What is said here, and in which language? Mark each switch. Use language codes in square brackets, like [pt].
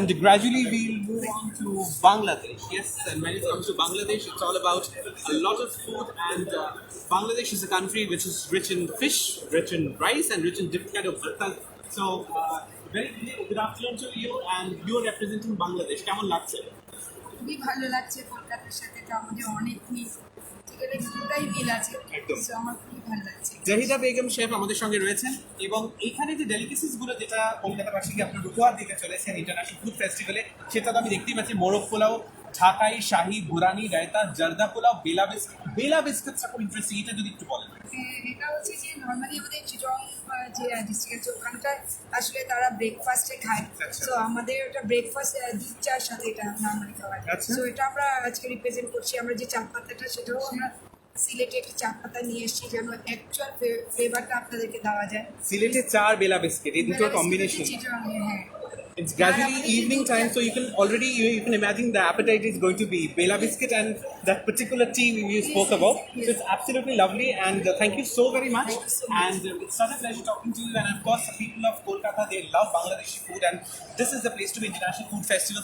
[en] And gradually we'll move on to Bangladesh. Yes, and when it comes to Bangladesh, it's all about a lot of food. And Bangladesh is a country which is rich in fish, rich in rice, and rich in different kind of bhartas. So, very good afternoon to you. And you are representing Bangladesh. [bn] কেমন লাগছে? খুবই ভালো লাগছে কলকাতার সাথে, তো আমাদের অনেক মিল, পুরোটাই মিল আছে, তো আমার খুবই ভালো লাগছে। জাহিদা বেগম শেফ আমাদের সঙ্গে রয়েছেন, এবং এখানে যে ডেলিকেসিস গুলো যেটা কলকাতাবাসীকে আপনার উপহার দিতে চলেছেন ইন্টারন্যাশনাল ফুড ফেস্টিভ্যালে, সেটা তো আমি দেখতেই পাচ্ছি। মোরগ পোলাও, ঢাকাই, শাহি, বুরানি, রায়তা, জারদা পোলাও, বেলা বিস্কিটটা খুব ইন্টারেস্টিং, এটা যদি একটু বলেন। এটা হচ্ছে যে নর্মালি আমাদের চিটং যে ডিস্ট্রিক্ট আছে ওখানকার আসলে তারা ব্রেকফাস্টে খায়, তো আমাদের ওটা ব্রেকফাস্ট দুধ চার সাথে এটা নর্মালি খাওয়া যায়। তো এটা আমরা আজকে রিপ্রেজেন্ট করছি। আমরা যে চা পাতাটা সেটাও আমরা সিলেটে একটি চা পাতা নিয়ে এসেছি, যেন অ্যাকচুয়াল ফ্লেভারটা আপনাদেরকে দেওয়া যায়। সিলেটে চার বেলা বিস্কিট, এই দুটো কম্বিনেশন। হ্যাঁ, [en] It's gradually evening time, so you can imagine the appetite is going to be bela biscuit and that particular tea you spoke about. So it's absolutely lovely, and thank you so very much. And it's such a pleasure talking to you. And of course, the people of Kolkata, they love Bangladeshi food, and this is the place to be International Food Festival.